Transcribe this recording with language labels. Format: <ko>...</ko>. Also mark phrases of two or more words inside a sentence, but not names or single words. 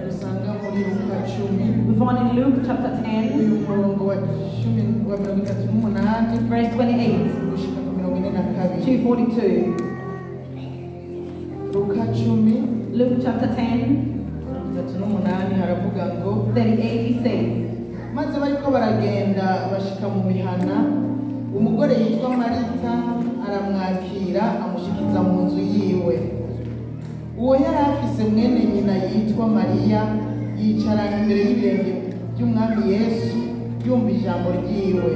<en>We found in Luke chapter 10, verse 28 to 42. Luke chapter 10, 38, he says,</en> <rn>maze bariko baragenda bashika mu mihana umugore yitwa Marita aramwakira amushikiza mu nzu yiwe. Uwo yari afise mwene nyina yitwa Mariya yicarana imbere y'ibirenge by'umwami Yesu yumva ijambo ryiwe.</rn>